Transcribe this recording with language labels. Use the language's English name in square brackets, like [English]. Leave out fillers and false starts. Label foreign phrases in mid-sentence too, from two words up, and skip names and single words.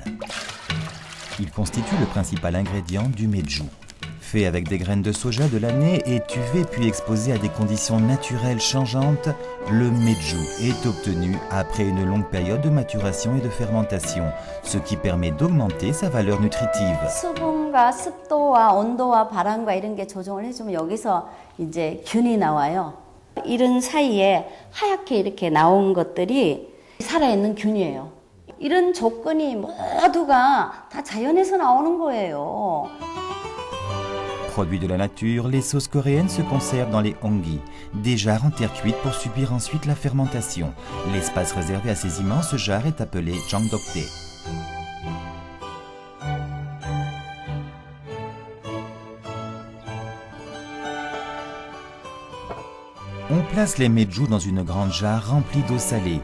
[French] Il constitue le principal ingrédient du meju. Fait avec des graines de soja de l'année et tuvé puis exposé à des conditions naturelles changeantes, le meju est obtenu après une longue période de maturation et de fermentation, ce qui permet d'augmenter sa valeur nutritive. [Korean] 수분과 습도와 온도와 바람과 이런 게 조정을 해주면 여기서 이제 균이 나와요. 이런 사이에 하얗게 이렇게 나온 것들이 살아있는 균이에요. 이런 조건이 모두가 다 자연에서 나오는 거예요. [French] Produits de la nature, les sauces coréennes se conservent dans les onggi, des jarres en terre cuite pour subir ensuite la fermentation. L'espace réservé à ces immenses jarres est appelé jangdokdae. On place les meju dans une grande jarre remplie d'eau salée.